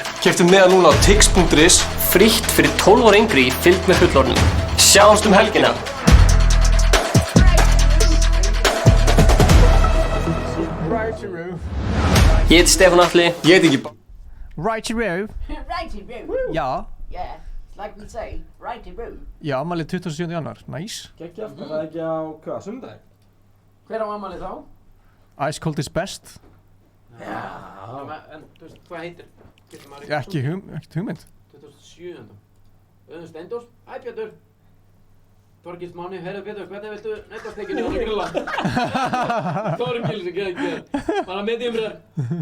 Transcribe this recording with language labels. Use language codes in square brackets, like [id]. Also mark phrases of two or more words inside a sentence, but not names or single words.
[is] Keyptu miða núna á tix.is. Frítt fyrir 12 ára yngri í fylgd með fullorðnum. Sjáumst helgina. Ég heiti Stefán Atli. Ég heiti Ingi Bauer. [en] Righty-roo. Righty-roo. Já. Yeah, like we say, righty-roo. [is] Já, afmælið 27. janúar. Nice. Geggjað. Er það ekki á hvað? Sunnudag? Hver á afmælið þá? [en] Ice Cold is best. [is] Já. En þú veist, hvað heitir? Ekki hugmynd. 27. Auðun Steindors. Hæ Pétur. Þorgils Máni. Heyrðu Pétur, hvernig viltu neitasteikinu á grilla? Þorgils ekki ekki. Bara [en] medium rare.